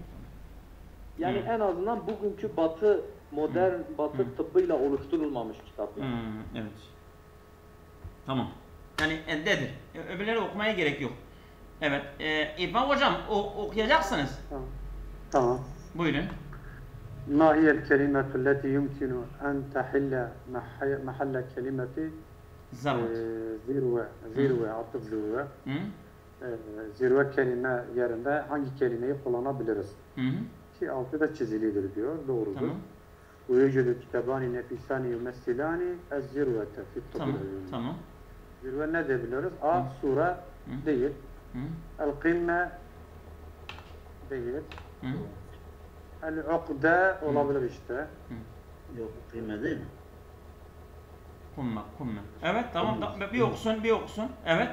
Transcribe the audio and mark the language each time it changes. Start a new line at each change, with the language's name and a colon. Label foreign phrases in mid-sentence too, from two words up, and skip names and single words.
Turkish: Yani en azından bugünkü Batı modern Batı tıbbıyla oluşturulmamış kitap. Yani. Evet. Tamam. Yani endedir. Öbürleri okumaya gerek yok. Evet. İrfan hocam okuyacaksınız. Tamam. Buyurun.
Arabic: ما هي الكلمة التي يمكن أن تحل محل كلمة
Turkish: zirve atıf zirve. Zirve kelime yerinde hangi kelimeyi kullanabiliriz? Ki altı da çizilidir diyor. Doğrudur. Tamam.
Arabic: ويوجد كتابان نفيسان يمثلان الزروة في الطب العلمي.
Turkish: Tamam. Zirve ne diyebiliriz? A. Sure değil. El-Kimme değil. El-Uqda olabilir işte. Yok, kıyme değil mi? Kumme. Evet, tamam. Bir okusun. Evet.